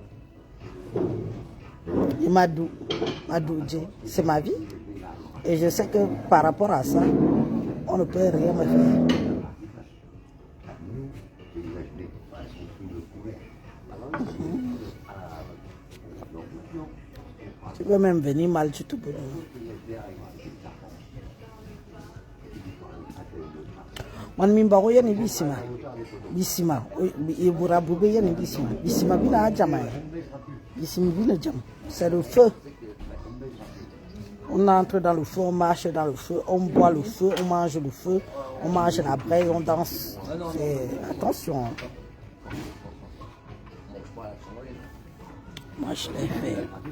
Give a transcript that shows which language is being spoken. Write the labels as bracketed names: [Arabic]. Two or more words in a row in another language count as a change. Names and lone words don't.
[French] Et Madou, c'est ma vie. Et je sais que par rapport à ça, on ne peut rien me faire. Tu peux même venir mal, tu te peux. Man mimbaro yani Bissima ibura bube yani Bissima bina jama Bissima bina jam, c'est le feu. On entre dans le feu, on marche dans le feu, on boit le feu, on mange le feu, on mange la braise, on danse. Attention. Moi je l'ai fait.